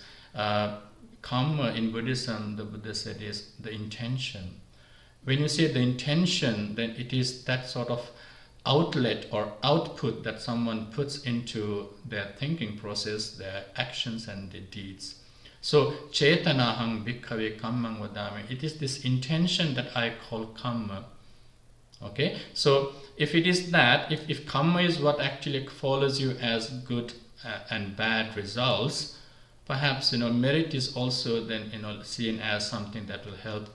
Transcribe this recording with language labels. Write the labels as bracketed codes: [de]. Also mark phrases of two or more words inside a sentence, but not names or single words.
[en] Karma in Buddhism, the Buddha said, is the intention. When you say the intention, then it is that sort of outlet or output that someone puts into their thinking process, their actions and their deeds. So, [pi] cetanahang bhikkhave kammang vadami. [en] It is this intention that I call karma. Okay, so if it is that, if karma is what actually follows you as good and bad results, perhaps merit is also then seen as something that will help.